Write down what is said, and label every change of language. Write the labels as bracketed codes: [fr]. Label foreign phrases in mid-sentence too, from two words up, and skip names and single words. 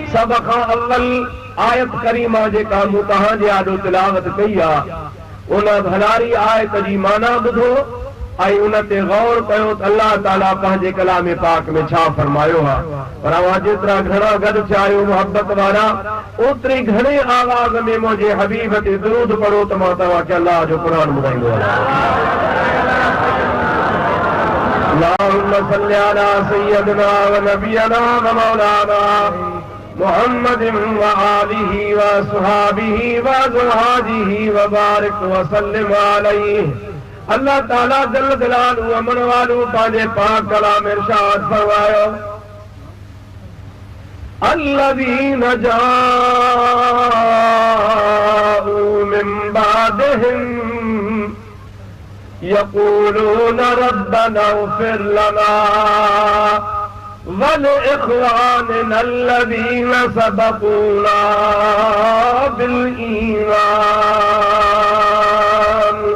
[sd] सभ खां अव्वल आयत करीमा जेका मूं तव्हांजे आॾो तिलावत कई आहे उन भलारी आयत जी माना ॿुधो ऐं उन ते गौर कयो त अल्लाह ताला पंहिंजे कलाम पाक में छा फरमायो आहे। पर अवां जेतिरा घणा गॾु थिया आहियो मुहबत वारा ओतिरी घणे आवाज़ में मुंहिंजे हबीब ते दुरूद पढ़ो त मां तव्हांखे अल्लाह जो क़ुर ॿुधाईंदो [ar] اللهم صل على سيدنا ونبينا ومولانا محمد وآله وأصحابه وأزواجه وبارك وسلم عليه. [sd] अल्लाह ताला [ar] جل جلاله [sd] व मन वालू पंहिंजे पाक कलाम में इरशाद फरमायो الذين [ar] جاءوا من بعدهم يقولون ربنا اغفر لنا ولإخواننا الذين سبقونا بالإيمان